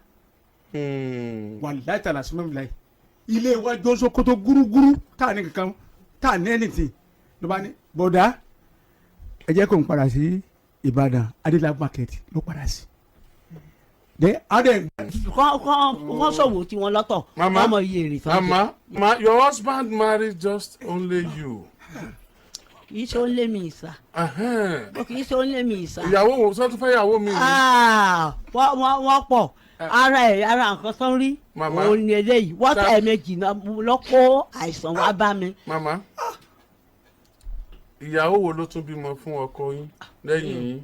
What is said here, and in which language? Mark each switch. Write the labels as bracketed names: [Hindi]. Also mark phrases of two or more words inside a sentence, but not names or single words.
[Yoruba] wàláì tàlà sí mọ́mí láì ilé wájọ Sókótó gúrúgúrú tá à ní kankan tá à ní anything ló bá ní bọ̀dá ẹ jẹ́ kó n padà sí Ìbàdàn Adélábù market ló padà sí. wọ́n ṣòwò tí wọ́n lọ́tọ̀ ọmọ iye èrè tó ń jẹ. [English] Mama, your husband married just only you. [Yoruba] kì í ṣe ó lé mi ìsà. kì í ṣe ó lé mi ìsà. ìyàwó wo sọ tún fẹ́ ìyàwó mi. wọ́n pọ̀ ara nǹkan tó ń rí òun ni eléyìí wọ́n tẹ̀ méjì lọ kó àìsàn wá bá mi. Mama, ìyàwó wo ló tún bímọ fún ọkọ yín lẹ́yìn yín.